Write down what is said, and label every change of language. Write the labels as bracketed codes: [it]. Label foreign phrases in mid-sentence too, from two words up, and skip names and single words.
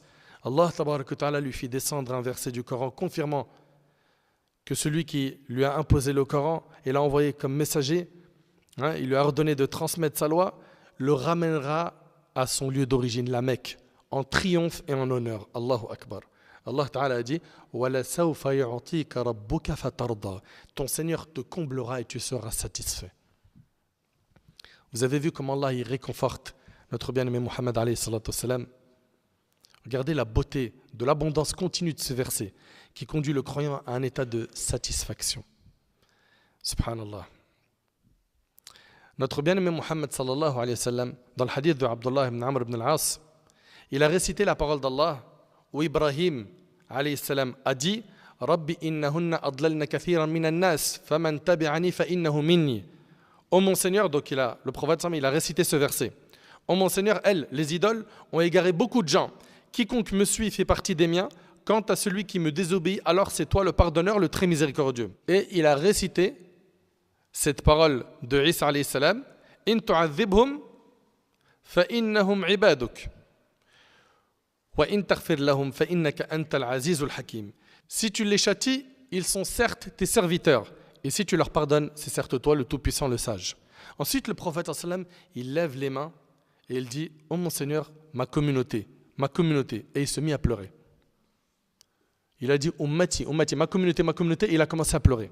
[ar] الله تبارك وتعالى [fr] lui fit descendre un verset du Coran confirmant que celui qui lui a imposé le Coran et l'a envoyé comme messager, il lui a ordonné de transmettre sa loi, le ramènera à son lieu d'origine, la Mecque, en triomphe et en honneur. [ar] الله أكبر. الله تعالى [fr] a dit ton Seigneur te comblera et tu seras satisfait. Vous avez vu comment Allah il réconforte notre bien-aimé Muhammad [ar] عليه الصلاة والسلام. [fr] Regardez la beauté de l'abondance continue de ce verset qui conduit le croyant à un état de satisfaction. [ar] Subhanallah. [fr] Notre bien-aimé [ar] Muhammad صلى الله عليه وسلم, [fr] dans le hadith de Abdullah ibn Amr ibn al-As, il a récité la parole d'Allah où [ar] Ibrahim عليه السلام [fr] a dit [ar] رب إنهن أضللن كثيرا من الناس فمن تبعني فإنه مني. [fr] Oh mon Seigneur, donc le prophète il a récité ce verset. Oh mon Seigneur, elles, les idoles, ont égaré beaucoup de gens. Quiconque me suit fait partie des miens. Quant à celui qui me désobéit, alors c'est toi le pardonneur, le très miséricordieux. Et il a récité cette parole de [ar] عيسى عليه السلام إن تعذبهم فإنهم عبادك وإن تغفر لهم فإنك أنت العزيز الحكيم. [fr] Si tu les châties, ils sont certes tes serviteurs. Et si tu leur pardonnes, c'est certes toi le tout-puissant, le sage. Ensuite, le prophète sallam, il lève les mains et il dit Oh mon Seigneur, ma communauté. Et il se mit à pleurer. Il a dit Ummati, ma communauté, et il a commencé à pleurer.